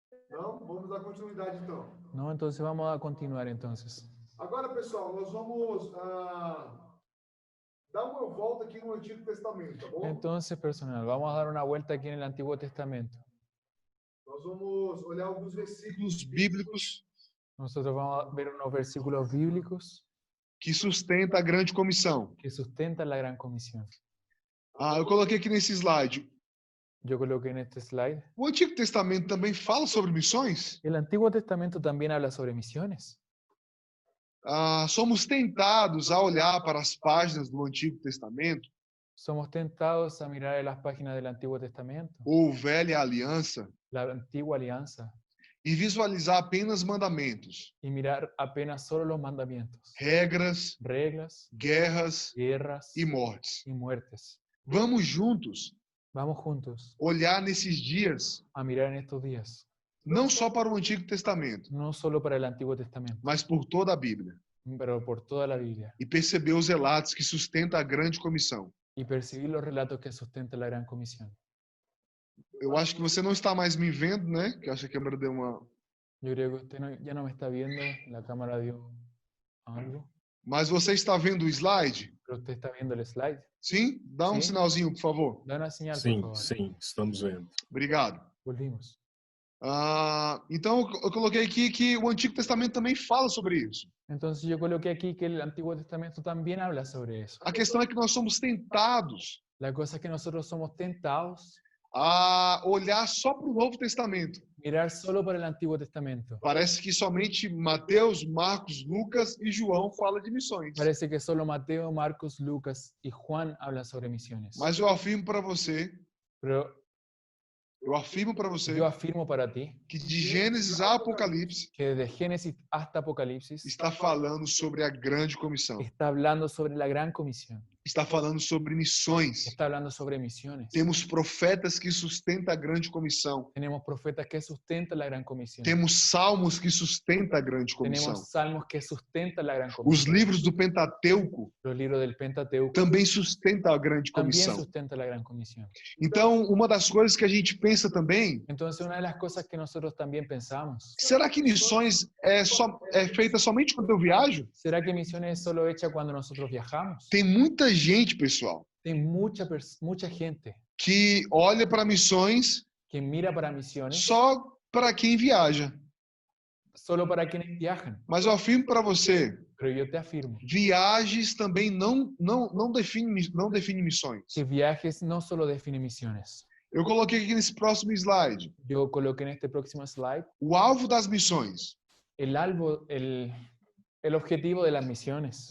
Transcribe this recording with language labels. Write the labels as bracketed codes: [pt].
[pt] Não? Vamos dar continuidade então. [es] No, entonces vamos a continuar entonces. [pt] Agora, pessoal, nós vamos dar uma volta aqui no Antigo Testamento, tá bom? [es] Entonces, personal, vamos a dar una vuelta aquí en el Antiguo Testamento. [pt] Nós vamos olhar alguns versículos bíblicos [es] Nosotros vamos a ver unos versículos bíblicos [pt] que sustentam a grande comissão. [es] que sustentan la gran comisión. [pt] Eu coloquei aqui nesse slide. [es] Yo coloqué en este slide. [pt] O Antigo Testamento também fala sobre missões? [es] El Antiguo Testamento también habla sobre misiones. [pt] Somos tentados a olhar para as páginas do Antigo Testamento, [es] Somos tentados a mirar en las páginas del Antiguo Testamento, [pt] ou Velha Aliança, [es] la Antigua Alianza, [pt] e visualizar apenas mandamentos, [es] y mirar apenas solo los mandamientos, [pt] regras, [es] reglas, [pt] guerras [es] guerras [pt] e mortes. [es] y muertes. [pt] Vamos juntos [es] Vamos juntos [pt] olhar nesses dias [es] a mirar en estos días, [pt] não só para o Antigo Testamento, [es] no solo para el Antiguo Testamento, [pt] mas por toda a Bíblia [es] pero por toda la Biblia, [pt] e perceber os relatos que sustentam a grande comissão. [es] y percibir los relatos que sustentan la gran comisión. [pt] Eu acho que você não está mais me vendo, né? Que eu acho que a câmera deu uma... [es] Yo creo que usted ya no me está viendo, la cámara dio algo, [pt] Mas você está vendo o slide? [es] pero usted está viendo el slide. [pt] Sim? Dá um Sim. sinalzinho, por favor. [es] Da una señal, por [pt] Sim, [es] favor. [pt] sim, estamos vendo. Obrigado. [es] Volvimos. [pt] Então, eu coloquei aqui que o Antigo Testamento também fala sobre isso. [es] Entonces yo coloqué aquí que el Antiguo Testamento también habla sobre eso. [pt] A questão é que nós somos tentados [es] La cosa es que nosotros somos tentados [pt] a olhar só para o Novo Testamento. [es] mirar solo para el Antiguo Testamento. [pt] Parece que somente Mateus, Marcos, Lucas e João falam de missões. [es] Parece que solo Mateo, Marcos, Lucas y Juan hablan sobre misiones. [pt] Mas eu afirmo para você, [es] Pero [pt] eu afirmo para você [es] yo afirmo para ti [pt] que de Gênesis a Apocalipse [es] que desde Génesis hasta Apocalipsis [pt] está falando sobre a grande comissão. [es] está hablando sobre la gran comisión. [pt] Está falando sobre missões. [es] Está hablando sobre misiones. [pt] Temos profetas que sustentam a grande comissão. [es] Tenemos profetas que sustentan la gran comisión. [pt] Temos salmos que sustentam a grande comissão. [es] Tenemos salmos que sustentan la gran [pt] Os [es] comisión. [pt] livros do Pentateuco [es] Los libros del Pentateuco [pt] também sustentam a grande [es] también [pt] comissão. [es] sustentan la gran comisión. [pt] Então, uma das coisas que a gente pensa também, [es] Entonces, una de las cosas que nosotros también pensamos, [pt] será que missões é feita somente quando eu viajo? [es] ¿será que misiones es solo hecha cuando nosotros viajamos? [pt] Tem muita gente, pessoal, [es] Hay mucha gente [pt] que olha para missões [es] que mira para misiones [pt] só para quem viaja. [es] solo para quienes viajan. [pt] Mas eu afirmo para você, [es] Pero yo te afirmo [pt] viagens também não define missões. [es] que viajes no solo definen misiones. [pt] Eu coloquei aqui nesse próximo slide. [es] Yo coloqué en este próximo slide [pt] O alvo das missões. [es] el objetivo de las misiones.